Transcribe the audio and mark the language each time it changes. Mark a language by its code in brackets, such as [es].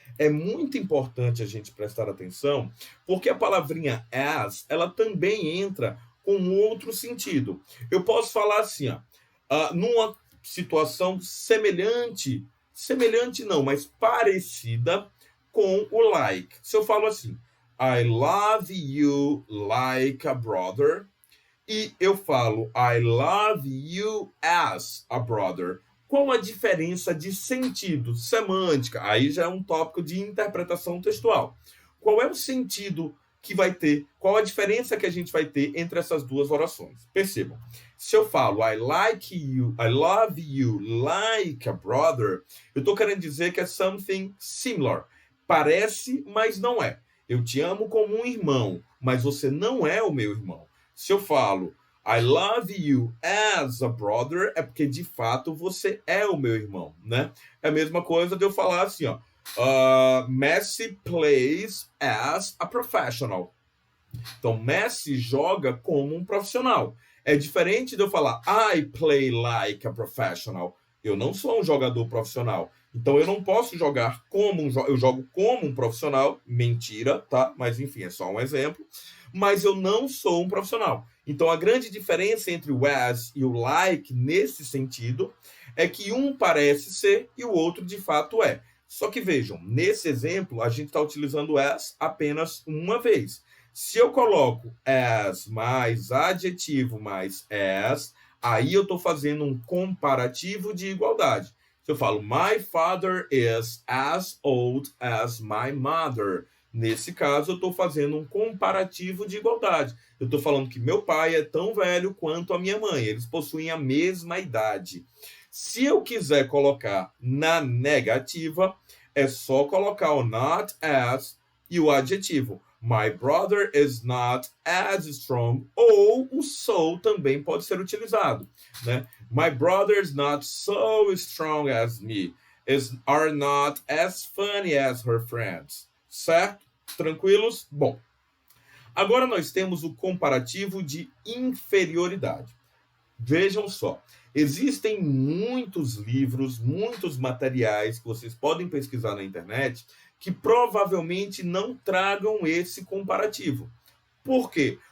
[pt] É muito importante a gente prestar atenção, porque a palavrinha as, ela também entra com outro sentido. Eu posso falar assim, numa situação semelhante não, mas parecida com o like. Se eu falo assim, [en] I love you like a brother, [pt] e eu falo [en] I love you as a brother. [pt] Qual a diferença de sentido, semântica? Aí já é um tópico de interpretação textual. Qual é o sentido que vai ter? Qual a diferença que a gente vai ter entre essas duas orações? Percebam. Se eu falo [en] I love you like a brother, [pt] eu estou querendo dizer que é [en] something similar. [pt] Parece, mas não é. Eu te amo como um irmão, mas você não é o meu irmão. Se eu falo [en] I love you as a brother, [pt] é porque de fato você é o meu irmão, né? É a mesma coisa de eu falar assim, ó. [en] Messi plays as a professional. [pt] Então, Messi joga como um profissional. É diferente de eu falar [en] I play like a professional. [pt] Eu não sou um jogador profissional. Então, eu não posso jogar como eu jogo como um profissional. Mentira, tá? Mas, enfim, é só um exemplo. Mas eu não sou um profissional. Então, a grande diferença entre o as e o like, nesse sentido, é que um parece ser e o outro, de fato, é. Só que, vejam, nesse exemplo, a gente está utilizando as apenas uma vez. Se eu coloco as mais adjetivo mais as, aí eu estou fazendo um comparativo de igualdade. Se eu falo, [en] my father is as old as my mother. [pt] Nesse caso, eu estou fazendo um comparativo de igualdade. Eu estou falando que meu pai é tão velho quanto a minha mãe. Eles possuem a mesma idade. Se eu quiser colocar na negativa, é só colocar o not as e o adjetivo. [en] My brother is not as strong. [pt] Ou o so também pode ser utilizado, né? [en] My brother is not so strong as me. Are not as funny as her friends. [pt] Certo? Tranquilos? Bom, agora nós temos o comparativo de inferioridade. Vejam só, existem muitos livros, muitos materiais que vocês podem pesquisar na internet que provavelmente não tragam esse comparativo. Por quê?